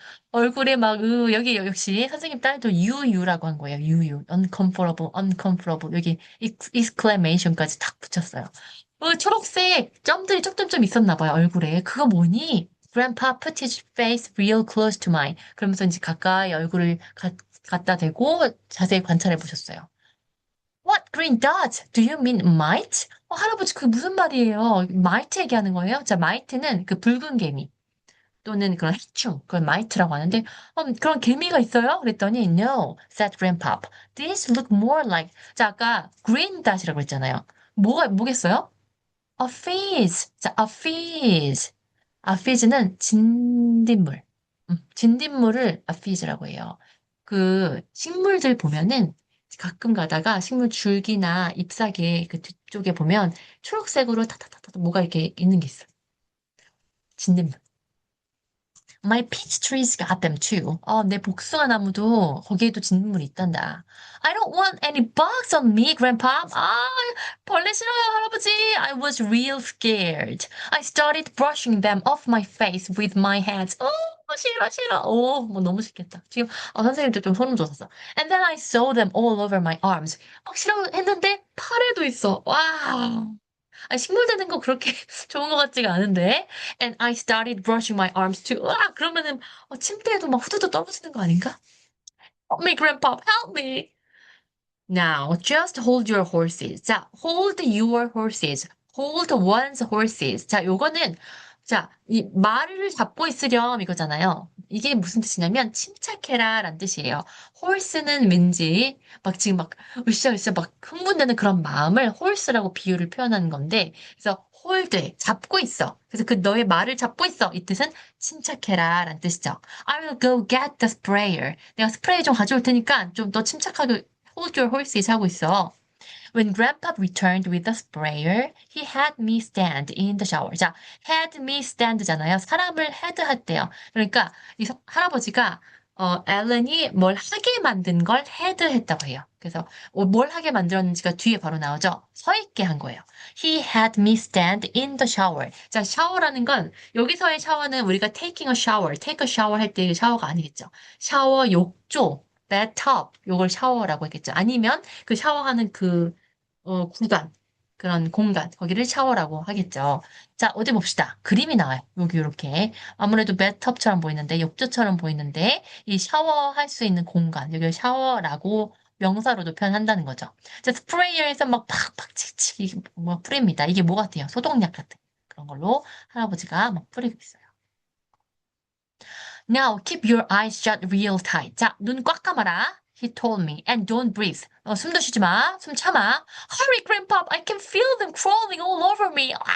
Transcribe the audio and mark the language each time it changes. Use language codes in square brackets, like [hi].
[ko] 얼굴에 여기 역시 선생님 딸도 유유라고 한 거예요. [en] 유유. uncomfortable, uncomfortable. [ko] 여기 exclamation까지 탁 붙였어요. 초록색 점들이 점점점 있었나 봐요, 얼굴에. 그거 뭐니? [en] Grandpa put his face real close to mine. [ko] 그러면서 이제 가까이 얼굴을 갖다 대고 자세히 관찰해 보셨어요. [en] What green dots? Do you mean mite? [ko] 할아버지 그게 무슨 말이에요? mite 얘기하는 거예요? 자, mite는 그 붉은 개미 또는 그런 해충, 그걸 mite라고 하는데 그런 개미가 있어요? [en] 그랬더니 no, said Grandpa. These look more like [ko] 자, 아까 green dot이라고 했잖아요. 뭐겠어요? [en] A fizz. 자, a fizz. [ko] a fizz는 진딧물. 진딧물을 a fizz라고 해요. 그 식물들 보면은 가끔 가다가 식물 줄기나 잎사귀 그 뒤쪽에 보면 초록색으로 타타타타 뭐가 이렇게 있는 게 있어요. 진딧물. [en] My peach trees got them too. [ko] 내 복숭아 나무도 거기에도 진물이 있단다. [en] I don't want any bugs on me, Grandpa. [ko] 벌레 싫어요, 할아버지. [en] I was real scared. I started brushing them off my face with my hands. [ko] 싫어, 싫어. 뭐 너무 싫겠다. 지금 선생님도 좀 소름 돋았어. [en] And then I saw them all over my arms. [ko] 싫어했는데 팔에도 있어. 와. 식물 되는 거 그렇게 좋은 것 같지가 않은데. [en] And I started brushing my arms too. [ko] 그러면은 침대에도 막 후두두 떨어지는 거 아닌가? [en] Help me, Grandpa, help me. Now, just hold your horses. 자, hold your horses. hold one's horses. [ko] 자, 요거는 자, 이 말을 잡고 있으렴 이거잖아요. 이게 무슨 뜻이냐면 침착해라 라는 뜻이에요. horse는 왠지 막 지금 막 으쌰으쌰 막 흥분되는 그런 마음을 horse라고 비유를 표현하는 건데 그래서 hold 잡고 있어. 그래서 그 너의 말을 잡고 있어. 이 뜻은 침착해라 라는 뜻이죠. [en] I will go get the sprayer. [ko] 내가 스프레이 좀 가져올 테니까 좀 더 침착하게 [en] hold your horses [ko] 하고 있어. [en] When Grandpa returned with the sprayer, he had me stand in the shower. [ko] 자, had me stand잖아요. 사람을 had 했대요. 그러니까 할아버지가 앨런이 뭘 하게 만든 걸 had 했다고 해요. 그래서 뭘 하게 만들었는지가 뒤에 바로 나오죠. 서 있게 한 거예요. [en] He had me stand in the shower. [ko] 자, 샤워라는 건 여기서의 샤워는 우리가 taking a shower, take a shower 할 때의 샤워가 아니겠죠. 샤워 욕조, bathtub 요걸 샤워라고 했겠죠. 아니면 그 샤워하는 구간, 그런 공간, 거기를 샤워라고 하겠죠. 자, 어디 봅시다. 그림이 나와요. 여기 이렇게. 아무래도 배트업처럼 보이는데, 욕조처럼 보이는데, 이 샤워할 수 있는 공간, 여기를 샤워라고 명사로도 표현한다는 거죠. 자, 스프레이어에서 막 팍팍 칙칙, 이게 뭐 뿌립니다. 이게 뭐 같아요? 소독약 같은 그런 걸로 할아버지가 막 뿌리고 있어요. [en] Now keep your eyes shut real tight. [ko] 자, 눈 꽉 감아라. [en] He told me. And don't breathe. [ko] 숨도 쉬지 마. 숨 참아. [en] Hurry, Grandpa. I can feel them crawling all over me.